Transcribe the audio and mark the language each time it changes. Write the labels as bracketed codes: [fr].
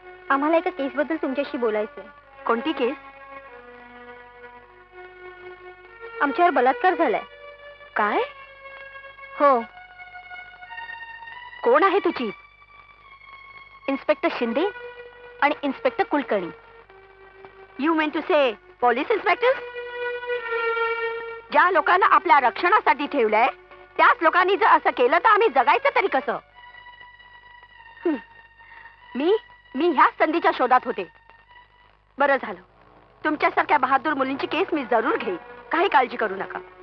[mr] आम्हाला एका केस बद्दल तुमच्याशी बोलायचंय. कोणती केस? आमच्यावर बलात्कार झालाय. काय? हो. कोण आहे तुझी? इन्स्पेक्टर शिंदे आणि inspector Kulkarni. [en] You mean to say police inspector? [mr] ज्या लोकांना आपल्या रक्षणासाठी ठेवलंय त्याच लोकांनी जर असं केलं तर आम्ही जगायचं तरी कसं? मी ह्या संधीच्या शोधात होते. बरं झालं. तुमच्यासारख्या बहादूर मुलींची केस मी जरूर घेईन. काही काळजी करू नका.